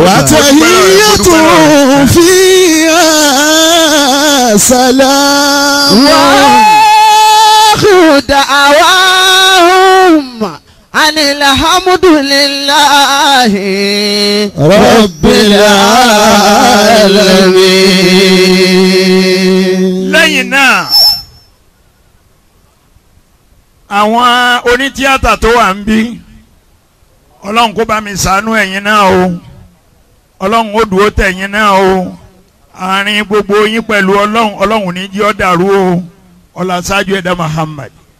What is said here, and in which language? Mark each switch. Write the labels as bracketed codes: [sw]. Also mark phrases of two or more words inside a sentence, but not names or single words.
[ar] وتحيتهم فيها سلام. وآخر دعواهم أن الحمد لله رب العالمين. [yo] lẹ́yìn náà àwọn onítìátà tó wà ń bí ọlọ́run kó bá mi ṣàánú ẹ̀yin náà o ọlọ́run ó dúró tẹ̀yin náà o àárín gbogbo yín pẹ̀lú ọlọ́run ní jí ọ́ dàrú o ọlọ́sájú ẹ̀dá Muhammad.